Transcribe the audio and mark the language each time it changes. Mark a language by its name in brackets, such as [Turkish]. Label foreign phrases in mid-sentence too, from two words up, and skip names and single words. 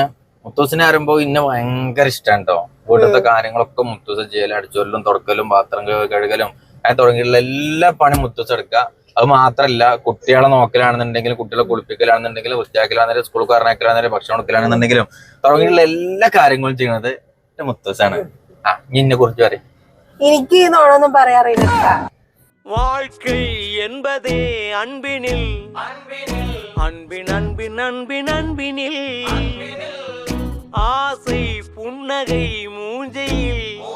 [Malayalam] മുത്തൂസിനെ അറിയുമ്പോ ഇന്നെ ഭയങ്കര ഇഷ്ടമാണ് കേട്ടോ. വീട്ടിലത്തെ കാര്യങ്ങളൊക്കെ മുത്തൂസ് ചെയ്യലും, അടിച്ചോലും, തുടക്കലും, പാത്രം കഴുകലും, അങ്ങനെ തുടങ്ങിയുള്ള എല്ലാ പണിയും മുത്തൂസ് എടുക്കുക. അത് മാത്രല്ല, കുട്ടികളെ നോക്കലാണെന്നുണ്ടെങ്കിലും, കുട്ടികളെ കുളിപ്പിക്കലാണെന്നുണ്ടെങ്കിലും, വൃത്തിയാക്കലാണെന്നുണ്ടെങ്കിലും, സ്കൂൾ കാരണക്കലാണെന്നുണ്ടെങ്കിലും, ഭക്ഷണം കൊടുക്കലാണെന്നുണ്ടെങ്കിലും തുടങ്ങിയുള്ള എല്ലാ കാര്യങ്ങളും ചെയ്യുന്നത് മുത്തൂസാണ്. ഇന്നെ കുറിച്ച് പറയും. എനിക്ക് നോണൊന്നും പറയാറില്ല. [Tamil] வாழ்க்கை என்பதே அன்பினில் அன்பின் அன்பின் அன்பின் அன்பினில் ஆசை புன்னகை மூஞ்சையில்